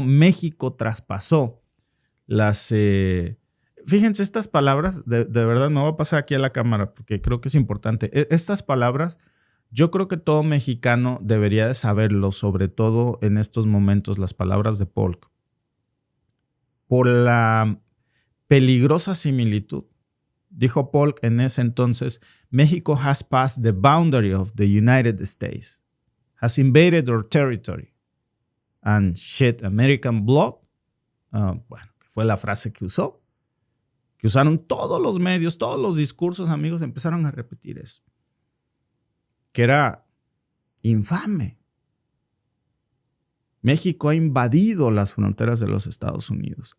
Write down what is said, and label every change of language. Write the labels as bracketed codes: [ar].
[es] México traspasó las... Fíjense, estas palabras, de verdad me voy a pasar aquí a la cámara porque creo que es importante. Estas palabras, yo creo que todo mexicano debería de saberlo, sobre todo en estos momentos, las palabras de Polk. Por la peligrosa similitud. Dijo Polk en ese entonces, [en] México has passed the boundary of the United States, has invaded our territory and shed American blood. [es] Bueno, fue la frase que usó. Que usaron todos los medios, todos los discursos, amigos, empezaron a repetir eso. Que era infame. México ha invadido las fronteras de los Estados Unidos.